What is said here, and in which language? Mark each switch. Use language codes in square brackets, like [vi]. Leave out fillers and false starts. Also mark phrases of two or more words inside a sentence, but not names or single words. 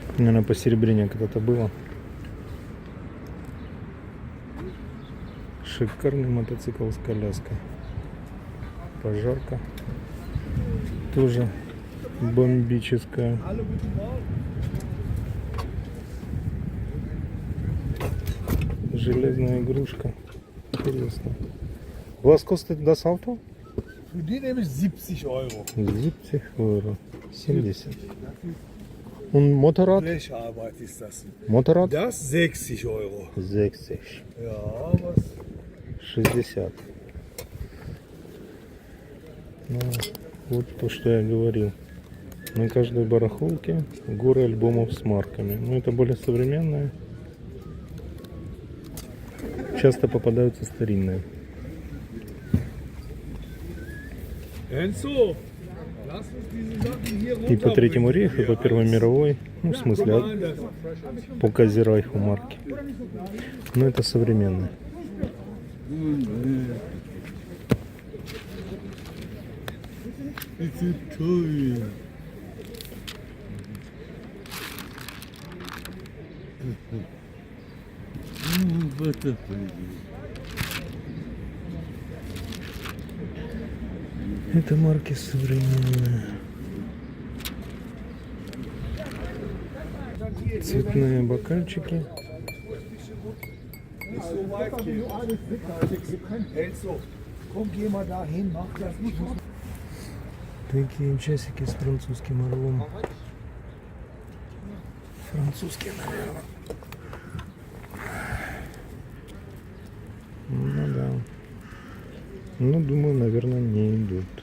[ru] Наверное, посеребрение когда-то было. Шикарный мотоцикл с коляской. Пожарка. Тоже бомбическая. Железная игрушка. Интересно. [de] Was kostet das Auto? Für die nehme ich 70 Euro. 70 Euro. 70. Und Motorrad? Blecharbeit ist das. Motorrad? Das 60 Euro. 60. Ja, was? 60. [ru] Ну, вот то, что я говорил. На каждой барахолке горы альбомов с марками. Но это более современные. Часто попадаются старинные. [de] Enzo, lass uns diese Sachen hier runter. [ru] И по Третьему рейху, и по Первой мировой. Ну, в смысле, по Казирайху марки. Но это современные. Это toll. Это марки современные. Цветные бокальчики. [de] Enzo, komm, geh mal dahin, mach das nicht. [ru] Такие часики с французским орлом. Французские, наверное. Ну да. Ну, думаю, наверное, не идут.